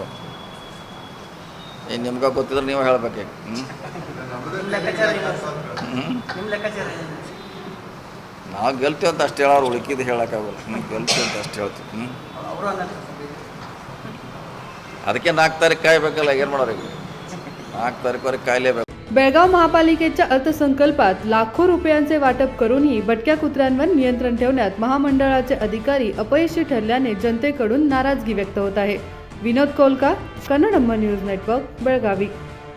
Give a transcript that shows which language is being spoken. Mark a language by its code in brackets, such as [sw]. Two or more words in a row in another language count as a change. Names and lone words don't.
[kn] ಏನು ನಿಮ್ಗೆ ಗೊತ್ತಿದ್ರೆ ನೀವು ಹೇಳ್ಬೇಕು. ನಾವು ಗೆಲ್ತೀವಿ ಅಂತ ಅಷ್ಟು ಹೇಳೋರು, ಉಳ್ಕಿದ್ದು ಹೇಳೋಕ್ಕಾಗಲ್ಲ. ನಾವು ಗೆಲ್ತೀವಿ ಅಂತ ಅಷ್ಟು ಹೇಳ್ತೀವಿ. ಅದಕ್ಕೆ 4 ತಾರೀಕು ಕಾಯಬೇಕಲ್ಲ. ಏನು ಮಾಡೋರು ಈಗ 4 तारखेवರೆಗೆ कायलेಬೇಕು. [mr] बेळगाव महापालिकेच्या अर्थसंकल्पात लाखो रुपयांचे वाटप करूनही भटक्या कुत्र्यांवर नियंत्रण ठेवण्यात महामंडळाचे अधिकारी अपयशी ठरल्याने जनतेकडून नाराजगी व्यक्त होत आहे. विनोद कोलका, कन्नडम्म न्यूज नेटवर्क, बेळगावी.